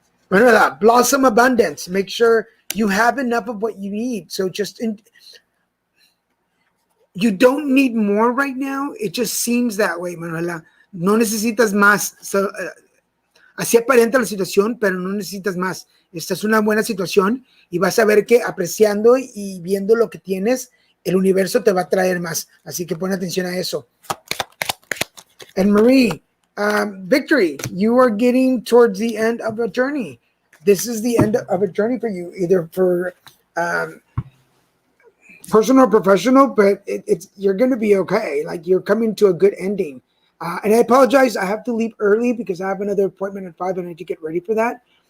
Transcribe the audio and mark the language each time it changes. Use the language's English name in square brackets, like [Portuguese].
[English] Manuela, blossom abundance. Make sure you have enough of what you need. So You don't need more right now. It just seems that way, Manuela. [Spanish] No necesitas más. So, así aparenta la situación, pero no necesitas más. Esta es una buena situación y vas a ver que apreciando y viendo lo que tienes, el universo te va a traer más. Así que pon atención a eso. [English] And Marie, Victory, you are getting towards the end of a journey. This is the end of a journey for you, either for personal or professional, but it's you're going to be okay. Like you're coming to a good ending. And I apologize, I have to leave early because I have another appointment at 5 and I need to get ready for that.